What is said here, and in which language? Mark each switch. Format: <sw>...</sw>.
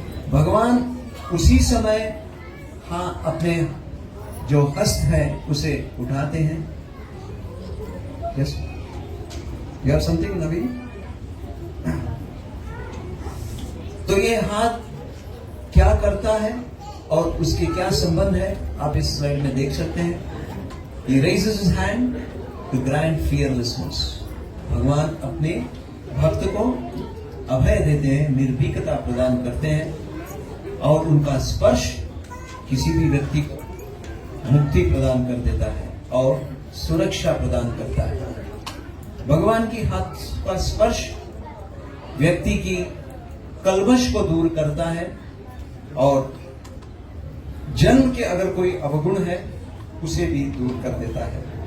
<hi>भगवान उसी समय अपने जो हस्त है उसे उठाते हैं।</hi> <en>Yes, you have something naveen?</en> <hi>तो ये हाथ क्या करता है और उसके क्या संबंध है, आप इस स्लाइड में देख सकते हैं।</hi> <en>He raises his hand to grant fearlessness.</en> <hi>भगवान अपने भक्त को अभय देते हैं, निर्भीकता प्रदान करते हैं और उनका स्पर्श किसी भी व्यक्ति को मुक्ति प्रदान कर देता है और सुरक्षा प्रदान करता है। भगवान की हाथ का स्पर्श व्यक्ति की कलमश को दूर करता है और जन्म के अगर कोई अवगुण है उसे भी दूर कर देता है।</hi>